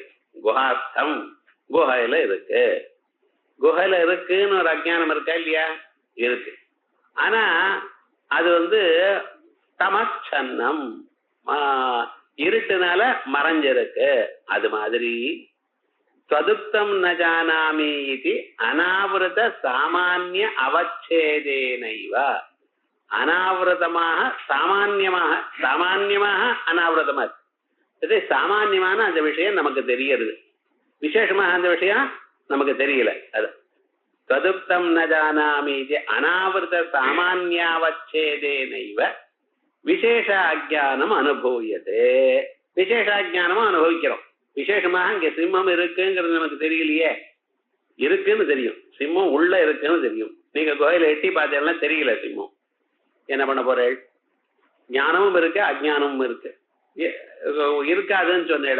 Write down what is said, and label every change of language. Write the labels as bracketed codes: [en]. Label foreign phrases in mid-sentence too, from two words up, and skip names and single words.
[ta] குஹாஸ்தம் குகையில இருக்கு. குகையில இருக்குன்னு ஒரு அஜ்ஞானம் இருக்கா இல்லையா? இருக்கு. ஆனா அது தமச்சன்னம், இருட்டுனால மறைஞ்சிருக்கு. அது மாதிரி [sa] त्वदुक्तं न जानामि इति अनावृत सामान्य [ta] அவச்சேதேனைவ, அனாவிரதமாக சாமான்யமாக அனாவிரதமாக இது சாமான்யமான அந்த விஷயம் நமக்கு தெரியுது, விசேஷமாக அந்த விஷயம் நமக்கு தெரியல. அது [sa] त्वदुक्तं न जानामि इति अनावृत सामान्यावच्छेदेनैव [ta] விசேஷ அஜ்ஞானம் அனுபவியதே. விசேஷ அஜ்ஞானமும் அனுபவிக்கிறோம். விசேஷமாக இங்க சிம்மம் இருக்குங்கிறது நமக்கு தெரியலையே. இருக்குன்னு தெரியும், சிம்மம் உள்ள இருக்குன்னு தெரியும். நீங்க கோயில எட்டி பார்த்தீங்கன்னா தெரியல சிம்மம். என்ன பண்ண போறேன்? ஞானமும் இருக்கு அஜ்ஞானமும் இருக்கு, இருக்காதுன்னு சொன்னேல.